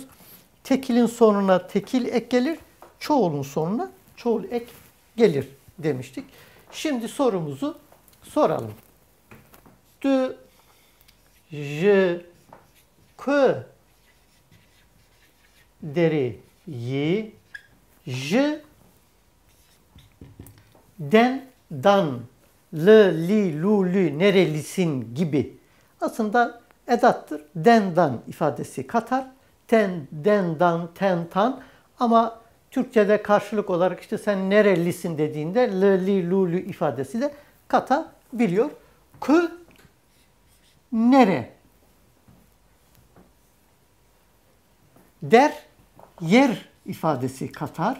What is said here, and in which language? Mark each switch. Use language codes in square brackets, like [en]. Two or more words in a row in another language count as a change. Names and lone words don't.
[tr] Tekilin sonuna tekil ek gelir, çoğulun sonuna çoğul ek gelir demiştik. Şimdi sorumuzu soralım. De, je, que deri'yi, je, den, dan, le, li, lu, lü, nerelisin gibi. Aslında edattır. Den, dan ifadesi katar. Ten, den, dan, ten, tan. Ama Türkçe'de karşılık olarak işte sen nerelisin dediğinde le, li, lu, lü ifadesi de katabiliyor. Kı, nere. Der, yer ifadesi katar.